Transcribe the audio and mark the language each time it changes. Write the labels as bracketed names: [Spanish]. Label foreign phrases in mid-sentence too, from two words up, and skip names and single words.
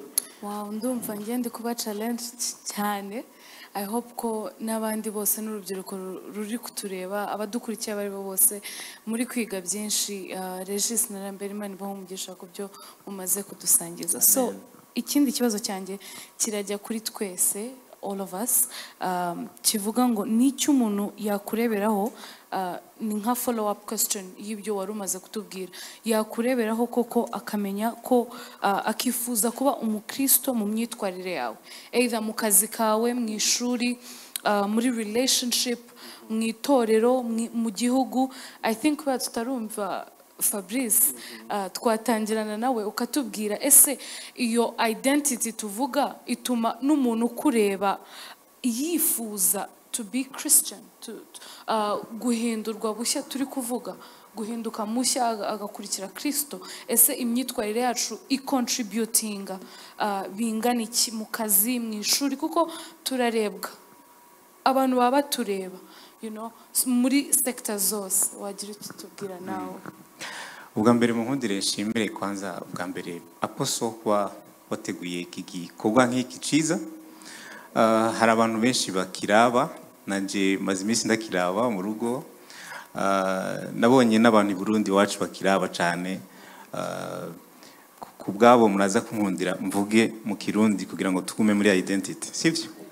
[Kinyarwanda] Wow, ndumva ngende kuba challenge cyane. [English] I hope [Kinyarwanda] ko n'abandi bose n'urubyiruko ruri kutureba, abadukurikiye bari bose muri kwiga byinshi. Regis na Lambert Imana ibamugisha ku byo umaze kudusangiza. So ikindi kibazo cyanjye kirajya kuri twese, [English] all of us, [Kinyarwanda] kivuga ngo n'icyo umuntu yakureberaho, ni nka [English] follow up question [Kinyarwanda] y'ibyo wari umaze kutubwira, yakureberaho koko akamenya ko akifuza kuba umukristo mu myitwarire yawe, either mu kazi kawe, mu ishuri, muri relationship, mu itorero, mu gihugu. [English] I think [Kinyarwanda] kuba tutarumva Fabrice, twatangirana nawe ukatubwira ese iyo identity tuvuga ituma n'umuntu ukureba yifuza [English] to be Christian, [Kinyarwanda] guhindurwa bushya, turi kuvuga guhinduka mushya agakurikira Kristo. Ese imyitwarire yacu icontributinga bingana iki mu kazi, mu ishuri, kuko turarebwa, abantu baba batureba, muri sector zose. Wagira icyo tubwira nawe? [Rundi] ubwa mbere mu nkundire nshimire kwanza ubwa mbere Apostle kuba wateguye iki gikorwa nk'iki ciza. Hari abantu benshi bakiraba, nanje maze iminsi ndakiraba mu rugo. Nabonye n'abantu i Burundi wacu bakiraba cyane. Ku bwabo muraza kunkundira mvuge mu Kirundi kugira ngo tugume muri identity, sivyo?